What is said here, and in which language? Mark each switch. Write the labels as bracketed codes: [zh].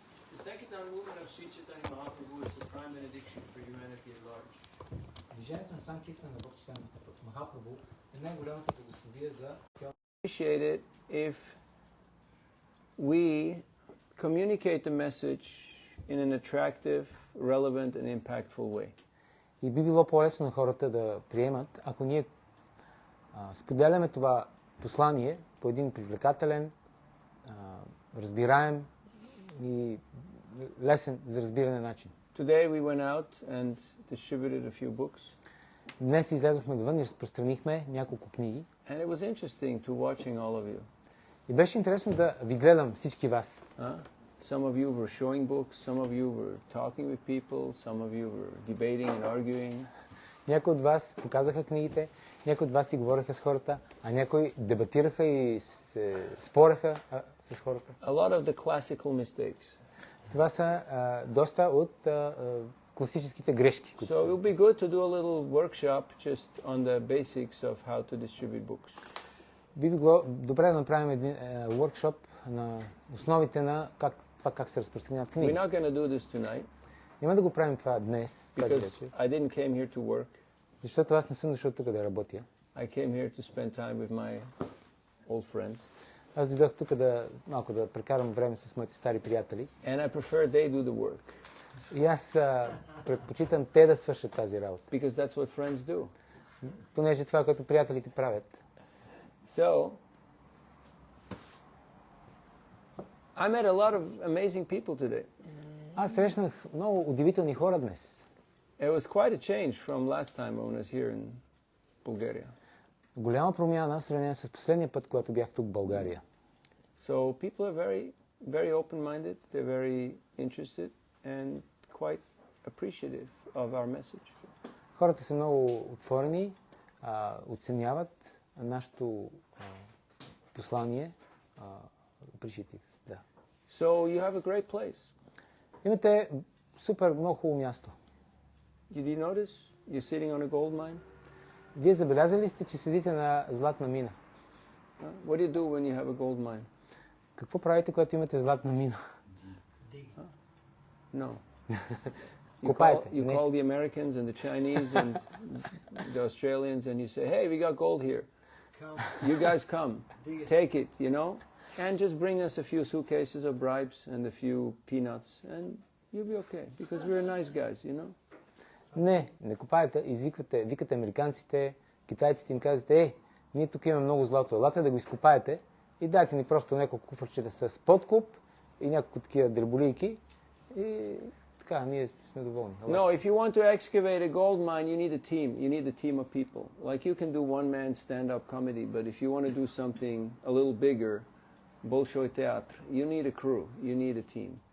[en] The Sankirtan movement of Sri Chaitanya Mahaprabhu is the prime benediction for humanity at large. Appreciate it if we communicate the message in an attractive, relevant and impactful way. [bg] И би било по-лесно на хората да приемат, ако ние споделяме това послание по един привлекателен, разбираем и лесен за разбиране начин. [en] Today we went out and distributed a few books. [bg] Днес излязохме навън и разпространихме няколко книги. [en] And it was interesting to watching all of you. [bg] И беше интересно да ви гледам всички вас. [en] Some of you were showing books, some of you were talking with people, some of you were debating and arguing. [bg] Някои от вас показаха книгите, някои от вас си говореха с хората, а някои дебатираха и се спореха с хората. [en] A lot of the classical mistakes. [bg] Това са доста от класическите грешки. [en] So it would be good to do a little workshop just on the basics of how to distribute books. [bg] Би било добре да направим един workshop на основите на как се разпространяват книги. [en] We're not going to do this tonight. [bg] Няма да го правим това днес, тази вечер. [en] I didn't came here to work. [bg] Защото аз не съм дошъл тук да работя. [en] I came here to spend time with my old friends. [bg] Аз дойдох тук малко да прекарам време с моите стари приятели. [en] And I prefer they do the work. [bg] И аз предпочитам те да свършат тази работа. [en] Because that's what friends do. [bg] Понеже това, което приятелите правят. [en] So, I met a lot of amazing people today. [bg] Аз срещнах много удивителни хора днес. [en] It was quite a change from last time when I was here in Bulgaria. [bg] Голяма промяна в сравнение с последния път, когато бях тук в България. [en] So people are very, very open-minded. They're very interested and quite appreciative of our message. [bg] Хората са много отворени, оценяват нашето послание. [en] Appreciative, да. So you have a great place. [bg] Имате супер много хубаво място. [en] Did you notice you're sitting on a gold mine? [bg] Вие забелязали сте, че седите на златна мина? [en] What do you do when you have a gold mine? [bg] Какво правите, когато имате златна мина? [en] No. You [bg] Копаете. [en] you call the Americans and the Chinese and the Australians and you say, hey, we got gold here. You guys come, take it, you know, and just bring us a few suitcases of bribes and a few peanuts and you'll be okay because we're nice guys, you know. [bg] Не копаете, викате американците, китайците им казвате, ние тук имаме много злато, елате да го изкопаете и дайте ни просто няколко куфърчета с подкуп и няколко такива дреболийки и така, ние сме доволни. [en] No, if you want to excavate a gold mine, you need a team. You need a team of people. Like you can do one-man stand-up comedy, but if you want to do something a little bigger, Bolshoi Theatre, you need a crew, you need a team.